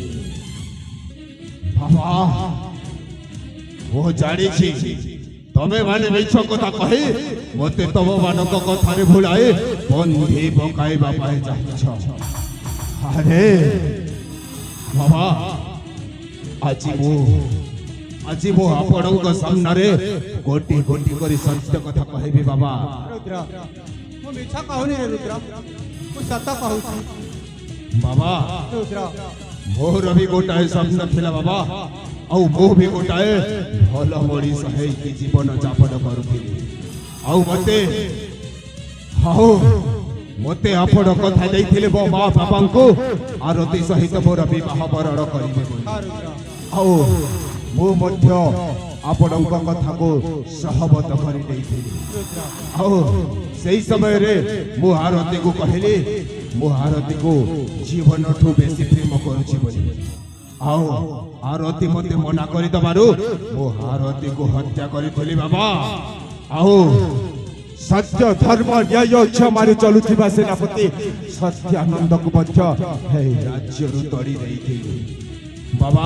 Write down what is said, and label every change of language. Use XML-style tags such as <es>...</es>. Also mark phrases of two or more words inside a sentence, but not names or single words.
<or>ବାବା ମୁଁ ଜାଣିଛି ତମେ ମାନେ ମିଛ କଥା କହି ମୋତେ ତମ ମାନଙ୍କ କଥାରେ ଭୁଲାଇ ବନ୍ଧି ପକାଇବା ପାଇଁ ଚାହୁଁଛ ଆରେ ବାବା ଆଜି ମୁଁ ଆପଣଙ୍କ ସାମ୍ନାରେ ଗୋଟି ଗୋଟି କରି ସତ୍ୟ କଥା କହିବି ବାବା ରୁଦ୍ର ମୁଁ ମିଛ କହୁନି ରେ ରୁଦ୍ର ମୁଁ ସତ କହୁଛି बाबा रुद्र ମୋର ବି ଗୋଟାଏ ସ୍ୱପ୍ନ ଥିଲା ବାବା ଆଉ ମୋ ବି ଗୋଟାଏ ଭଲ ମଣିଷ ହେଇକି ଜୀବନ ଯାପନ କରୁଥିଲି ଆଉ ମତେ ଆପଣ କଥା ଦେଇଥିଲେ ମୋ ମା ବାପାଙ୍କୁ ଆରତୀ ସହିତ ମୋର ବିବାହ ବରଣ କରିବେ ବୋଲି हाँ रुद्र ଆଉ ମୁଁ ମଧ୍ୟ ଆପଣଙ୍କ କଥାକୁ ସହମତ କରିଦେଇଥିଲି रुद्र ଆଉ ସେଇ ସମୟରେ ମୁଁ ଆରତୀକୁ କହିଲି ମୁଁ ଆରତୀକୁ ଜୀବନଠୁ ବେଶୀ ପ୍ରେମ କରୁଛି ବୋଲି ଆଉ ଆରତୀ ମୋତେ ମନା କରିଦେବାରୁ ମୁଁ ଆରତୀକୁ ହତ୍ୟା କରିଥିଲି ବାବା ଆଉ ସତ୍ୟ ଧର୍ମ ନ୍ୟାୟ କ୍ଷମାରେ ଚଲୁଥିବା ସେନାପତି ସତ୍ୟାନନ୍ଦକୁ ମଧ୍ୟ ଏହି ରାଜ୍ୟରୁ ତଡ଼ି ଦେଇଥିଲି ବାବା</or>